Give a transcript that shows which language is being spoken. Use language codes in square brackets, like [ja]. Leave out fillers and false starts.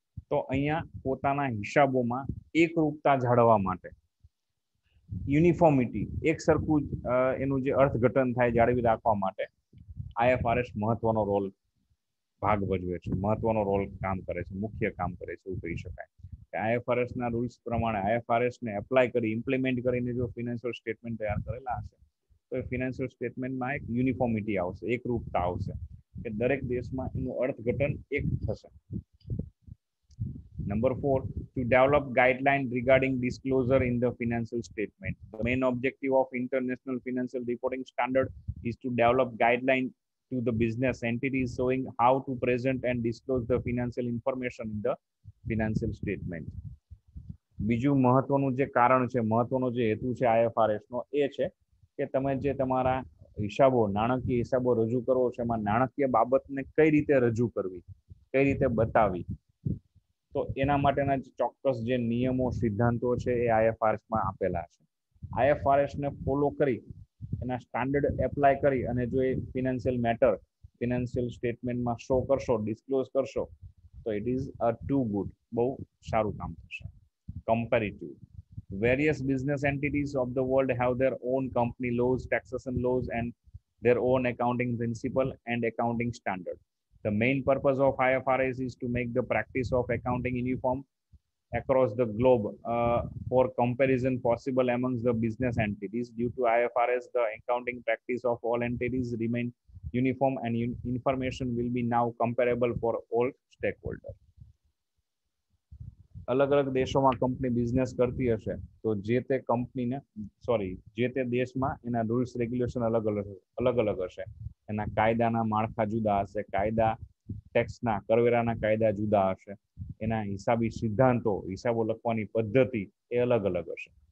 [gu] તો અહીંયા પોતાના હિસાબોમાં એકરૂપતા જાળવવા માટે યુનિફોર્મિટી એક સરખું એનું જે અર્થઘટન થાય જાળવી રાખવા માટે આઈએફઆરએસ મહત્વનો રોલ ભાગ ભજવે છે, મહત્વનો રોલ કામ કરે છે, મુખ્ય કામ કરે છે એવું કહી શકાય. આઈએફઆરએસ ના રૂલ્સ પ્રમાણે આઈએફઆરએસ ને એપ્લાય કરી ઇમ્પ્લિમેન્ટ કરીને જો ફિનાન્શિયલ સ્ટેટમેન્ટ તૈયાર કરેલા હશે તો એ ફિનાન્શિયલ સ્ટેટમેન્ટમાં એક યુનિફોર્મિટી આવશે, એકરૂપતા આવશે કે દરેક દેશમાં એનું અર્થઘટન એક થશે. [en] Number 4, to develop guidelines regarding disclosure in the financial statement. The main objective of International Financial Reporting Standard is to develop guidelines to the business entities showing how to present and disclose the financial information in the financial statement. [gu] બીજું મહત્વનું જે કારણ છે, મહત્વનો જે હેતુ છે આઈએફઆરએસ નો એ છે કે તમે જે તમારા હિસાબો, નાણાકીય હિસાબો રજૂ કરો છો એમાં નાણાકીય બાબતને કઈ રીતે રજૂ કરવી, કઈ રીતે બતાવી, તો એના માટેના ચોક્કસ જે નિયમો, સિદ્ધાંતો છે એ આઈએફઆરએસમાં આપેલા છે. આઈએફઆરએસને ફોલો કરી એના સ્ટાન્ડર્ડ એપ્લાય કરી અને જો એ ફિનાન્શિયલ મેટર ફિનાન્શિયલ સ્ટેટમેન્ટમાં શો કરશો, ડિસ્ક્લોઝ કરશો તો [en] it is a too good, [gu] બહુ સારું કામ થશે. [en] Comparative. Various business entities of the world have their own company laws, taxation laws, and their own accounting principle and accounting standard. The main purpose of IFRS is to make the practice of accounting uniform across the globe for comparison possible amongst the business entities. Due to IFRS, the accounting practice of all entities remain uniform and information will be now comparable for all stakeholders. [gu] અલગ અલગ દેશોમાં company business કરતી હશે તો જે તે કંપનીને જે તે દેશમાં એના રૂલ્સ રેગ્યુલેશન અલગ અલગ હશે, એના કાયદાના માળખા જુદા હશે, કાયદા ટેક્સના કરવેરાના કાયદા જુદા હશે, એના હિસાબી સિદ્ધાંતો, હિસાબો લખવાની પદ્ધતિ એ અલગ અલગ હશે.